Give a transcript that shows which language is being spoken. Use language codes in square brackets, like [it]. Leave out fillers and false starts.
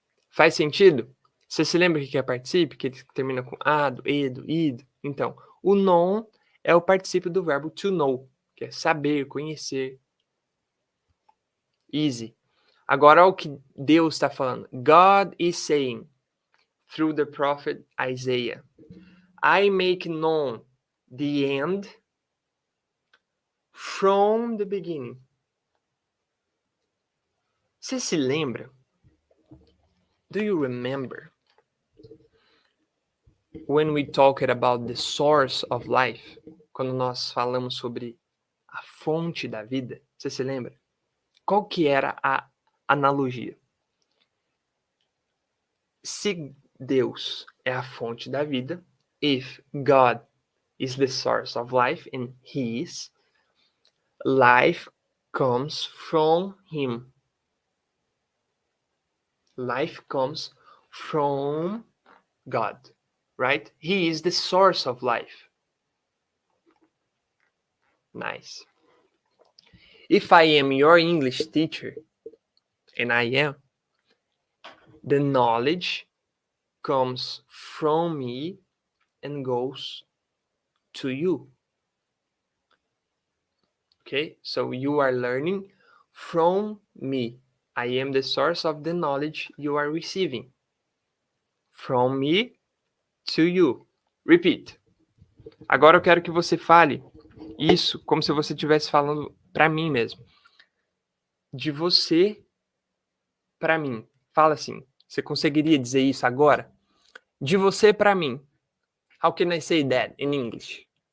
[pt] Faz sentido? Você se lembra o que é particípio? Que ele termina com ado, edo, ido. Então, o non é o particípio do verbo to know, que é saber, conhecer. [en] Easy. [pt] Agora, olha o que Deus está falando. [en] God is saying, through the prophet Isaiah, I make known the end from the beginning. [pt] Você se lembra? [en] Do you remember when we talked about the source of life? [pt] Quando nós falamos sobre a fonte da vida, você se lembra? Qual que era a analogia? Se Deus é a fonte da vida, [en] if God is the source of life, and He is, life comes from Him. Life comes from God, right? He is the source of life. Nice. If I am your English teacher, and I am, the knowledge comes from me and goes to you. Okay, so you are learning from me. I am the source of the knowledge you are receiving. From me to you. Repeat. [pt] Agora eu quero que você fale isso como se você estivesse falando para mim mesmo. De você para mim. Fala assim. Você conseguiria dizer isso agora? De você para mim. [en] How can I say that in English?